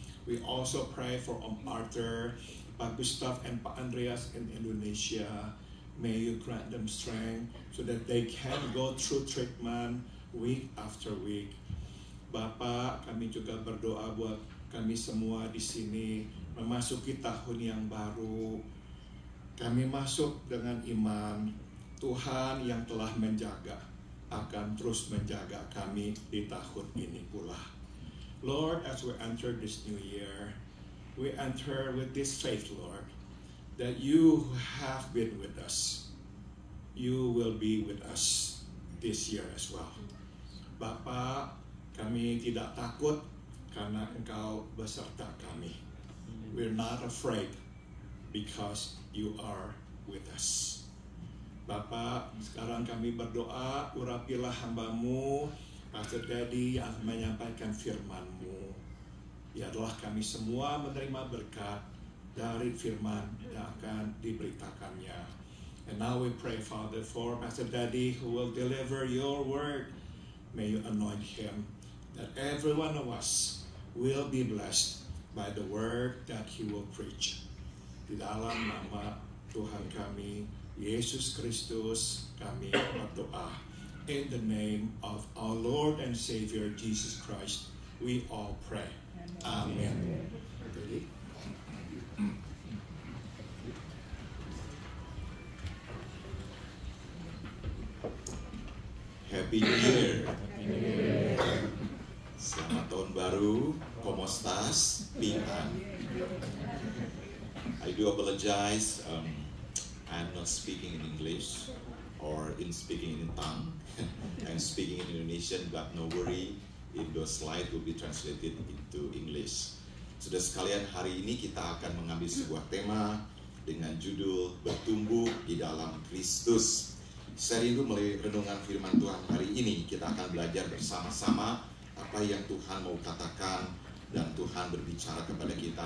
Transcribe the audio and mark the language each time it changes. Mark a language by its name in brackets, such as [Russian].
[English] We also pray for Om Arthur, Pak Gustaf, and Pak Andreas in Indonesia. May you grant them strength so that they can go through treatment week after week. [Indonesian] Bapak, kami juga berdoa buat kami semua di sini memasuki tahun yang baru. Kami masuk dengan iman Tuhan yang telah menjaga akan terus menjaga kami di tahun ini pula. [English] Lord, as we enter this new year, we enter with this faith, Lord, that you have been with us. You will be with us this year as well. [Indonesian] Bapak, kami tidak takut karena Engkau beserta kami. [English] We're not afraid because you are with us. [Indonesian] Bapak, sekarang kami berdoa, urapilah hamba-Mu, Pastor Daddy yang akan menyampaikan firman-Mu. Biarlah kami semua menerima berkat dari firman yang akan diberitakannya. [English] And now we pray, Father, for Pastor Daddy who will deliver your word. May you anoint him, that every one of us will be blessed by the word that he will preach. [Indonesian] Di dalam nama Tuhan kami, Yesus Kristus, kami berdoa. [English] In the name of our Lord and Savior Jesus Christ, we all pray. Amen. Happy New Year. [Indonesian] Selamat tahun baru. [Spanish] ¿Cómo estás? [Chinese] Pingan. [English] I do apologize. I'm not speaking in English or speaking in tongue. I'm speaking in Indonesian, but no worry, in those slides will be translated into English. [Indonesian] Sudah sekalian, hari ini kita akan mengambil sebuah tema dengan judul Bertumbuh di dalam Kristus. Saya rindu melalui renungan firman Tuhan hari ini kita akan belajar bersama-sama apa yang Tuhan mau katakan dan Tuhan berbicara kepada kita.